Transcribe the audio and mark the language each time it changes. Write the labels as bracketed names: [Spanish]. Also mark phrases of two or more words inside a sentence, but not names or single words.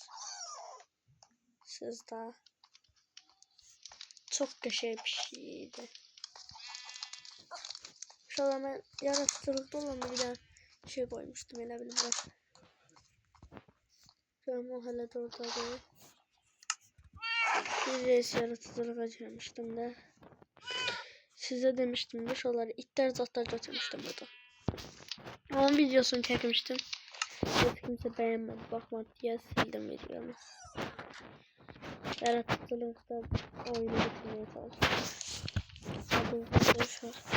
[Azerbaijani] Siz de çok qəşəng bir şeydi. Uşaqlar mən yaratıcılıqda olanda bir dənə şey koymuştum elə bilirəm. Görüm o hələ də oradadır. [Turkish] Bir reis yaratıcılığa girmiştim de. Size demiştim de şuraları itler zatlar götürmüştüm burada. Onun videosunu çekmiştim. Hiç kimse beğenmedi. Bakmadı diye sildim videomu. Yaratıcılıkta oyunu bitirmeye çalışıyorum.